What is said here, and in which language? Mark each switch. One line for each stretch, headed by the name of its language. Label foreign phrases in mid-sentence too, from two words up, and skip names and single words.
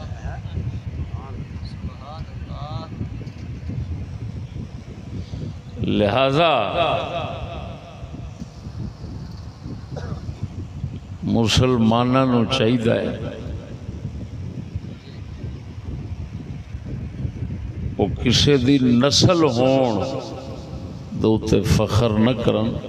Punjabi: لہذا مسلمانوں نو چاہیے وہ کسی دی نسل ہون دے تے فخر نہ کرن،